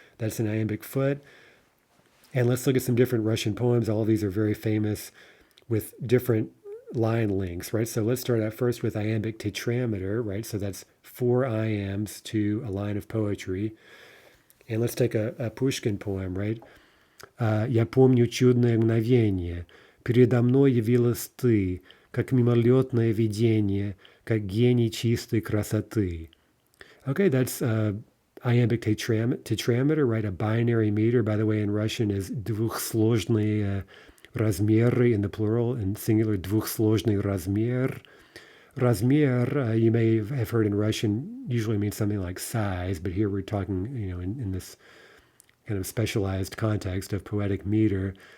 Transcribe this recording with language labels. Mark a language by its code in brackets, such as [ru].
[en] That's an iambic foot. And let's look at some different Russian poems. All of these are very famous with different line lengths, right? So let's start out first with Imbic Tetrameter, right? So that's 4 iambs to a line of poetry. And let's take a Pushkin poem, right? [ru] «Я помню чудное мгновенье, передо мной явилась ты, как мимолетное видение, как гений чистой красоты». [en] Okay, that's iambic tetrameter, right? A binary meter, by the way, in Russian is [ru] двухсложные размеры [en] in the plural, and singular [ru] двухсложный размер. [en] Размер, you may have heard in Russian, usually means something like size, but here we're talking, in this kind of specialized context of poetic meter.